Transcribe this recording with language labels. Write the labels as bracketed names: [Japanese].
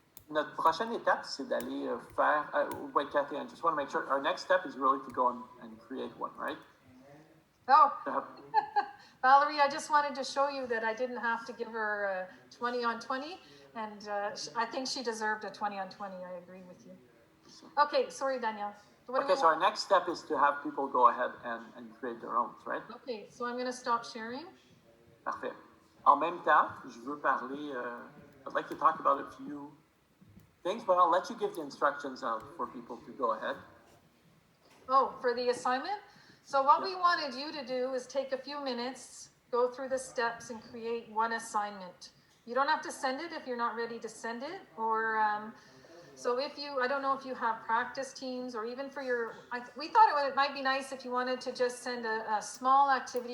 [French] Notre prochaine étape, c'est d'aller faire. [English] Wait, Kathy, I just want to make sure. Our next step is really to go and create one, right? Oh, Valerie, I just wanted to show you that I didn't have to give her 20 on 20, and I think she deserved a 20 on 20. I agree with you. Okay, sorry, Danielle. Okay, so our next step is to have people go ahead and create their own, right? Okay, so I'm going to stop sharing. [French] Parfait. En même temps, je veux parler. [English] I'd like to talk about a few things, but I'll let you give the instructions out for people to go ahead. Oh, for the assignment? So what we wanted you to do is take a few minutes, go through the steps and create one assignment. You don't have to send it if you're not ready to send it, or so if you, I don't know if you have practice teams or even for your, we thought it might be nice if you wanted to just send a small activity.